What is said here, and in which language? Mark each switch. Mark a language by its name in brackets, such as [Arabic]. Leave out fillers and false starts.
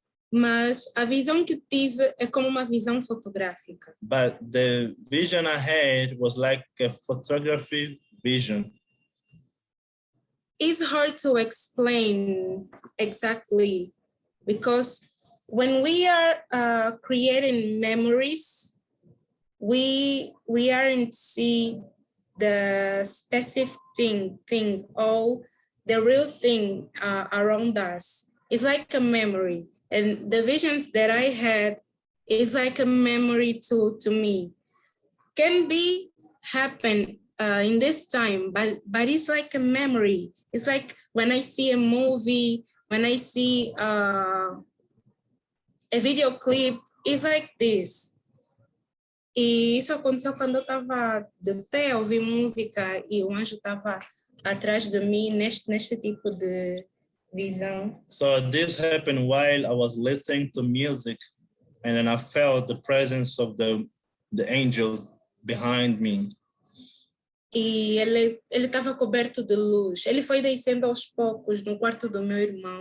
[Portuguese] Mas a visão que tive é como uma visão fotográfica. [English] But the vision I had was like a photography vision. It's hard to explain exactly, because when we are creating memories, we aren't see the specific thing or the real thing around us. It's like a memory. And the visions that I had is like a memory to me. Can be happen in this time, but it's like a memory. It's like when I see a movie, when I see a video clip, it's like this. [Portuguese] E isso aconteceu quando eu estava de pé, ouvi música e o anjo estava atrás de mim neste tipo de visão. [English] So this happened while I was listening to music, and then I felt the presence of the angels behind me. [Portuguese] E ele estava coberto de luz. Ele foi descendo aos poucos no quarto do meu irmão.